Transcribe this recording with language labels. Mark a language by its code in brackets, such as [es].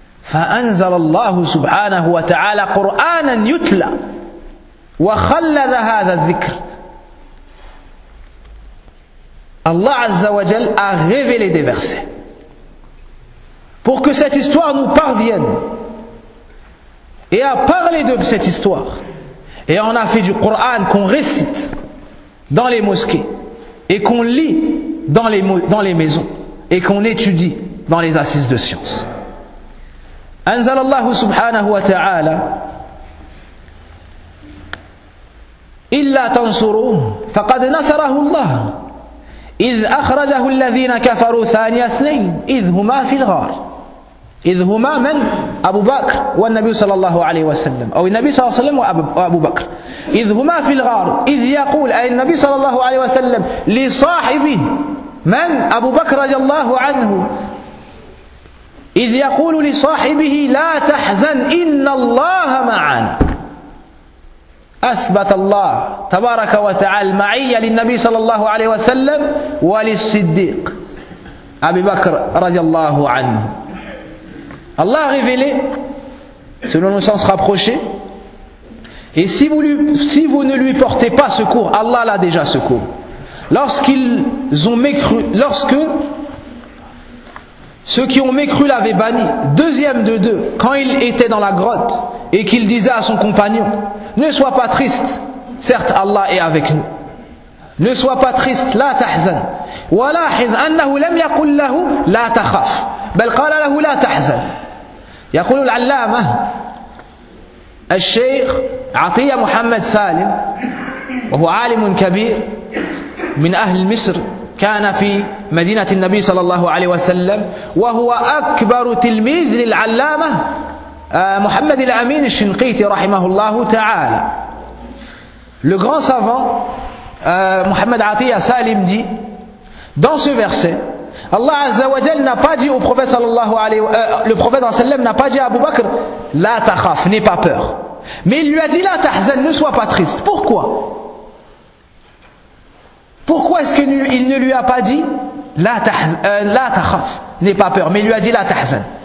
[ar] فَأَنْزَلَ اللَّهُ سُبْحَانَهُ وَتَعَالَى قُرْآنًا يُتْلَى وَخَلَّذَ هَذَا الذِّكْرِ [fr] Allah Azza wa Jal a révélé des versets pour que cette histoire nous parvienne et a parlé de cette histoire et on a fait du Coran qu'on récite dans les mosquées et qu'on lit dans les maisons et qu'on étudie dans les assises de science. [ar] Anzal Allah subhanahu wa ta'ala illa tansuru faqad nasarahu Allah إذ أخرجه الذين كفروا ثاني اثنين إذ هما في الغار إذ هما من أبو بكر والنبي صلى الله عليه وسلم أو النبي صلى الله عليه وسلم وأبو بكر إذ هما في الغار إذ يقول أي النبي صلى الله عليه وسلم لصاحبه من أبو بكر رضي الله عنه إذ يقول لصاحبه لا تحزن إن الله معنا أثبت الله تبارك وتعالى المعية للنبي صلى الله عليه وسلم وللصديق أبي بكر رضي الله عنه. [fr] Allah a révélé, selon nos sens rapprochés, et si vous ne lui portez pas secours, Allah l'a déjà secouru. Lorsqu'ils ont mécru, lorsque ceux qui ont mécru l'avaient banni, deuxième de deux, quand il était dans la grotte et qu'il disait à son compagnon, ne sois pas triste, certes Allah est avec nous. Ne sois pas triste, la tahzan. [ar] ولاحظ أنه لم يقل له لا تخاف بل قال له لا تحزن يقول العلامة الشيخ عطية محمد سالم وهو عالم كبير من أهل مصر كان في مدينة النبي صلى الله عليه وسلم وهو أكبر تلميذ للعلامة محمد الأمين الشنقيطي رحمه الله تعالى [fr] le grand savant [ar] محمد عطية سالم دي. [fr] Dans ce verset, Allah Azza wa Jal n'a pas dit au prophète sallallahu alayhi wa le prophète sallam n'a pas dit à Abu Bakr, la takhaf, n'aie pas peur. Mais il lui a dit, la tahzan, ne sois pas triste. Pourquoi? Pourquoi est-ce qu'il ne lui a pas dit, la takhaf, n'aie pas peur, mais il lui a dit, la tahzan?